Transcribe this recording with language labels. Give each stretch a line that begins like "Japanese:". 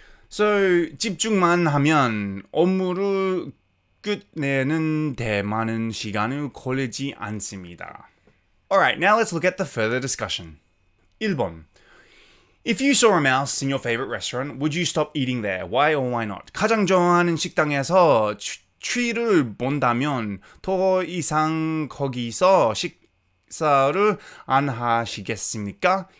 Korean: So, 집중만 하면 업무를 끝내는 데 많은 시간을 걸리지 않습니다.
English: Alright, now let's look at the further discussion.
Korean: 1번.
English: If you saw a mouse in your favorite restaurant, would you stop eating there? Why or why not?
Korean: 가장 좋아하는 식당에서 추위를 본다면 더 이상 거기서 식사를 안 하시겠습니까?